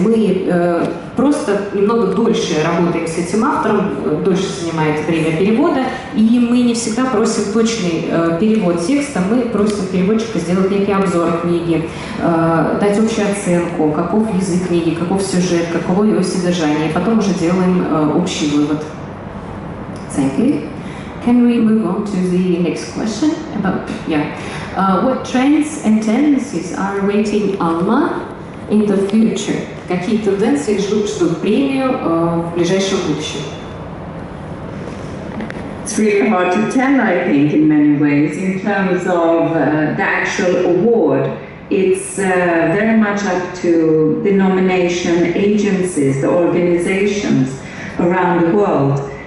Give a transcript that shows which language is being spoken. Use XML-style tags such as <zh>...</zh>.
<ru>Мы просто немного дольше работаем с этим автором, дольше занимает время перевода, и мы не всегда просим точный перевод текста, мы просим переводчика сделать некий обзор книги, дать общую оценку, каков язык книги, каков сюжет, каково его содержание, и потом уже делаем общий вывод.</ru> <en>Thank you. Can we move on to the next question about, what trends and tendencies are awaiting ALMA in the future?</en> <ru>Какие тенденции ждут премию в ближайшем будущем?</ru> <en>It's really hard to tell, I think, in many ways. In terms of the actual award, it's very much up to the nomination agencies, the organizations around the world.</en>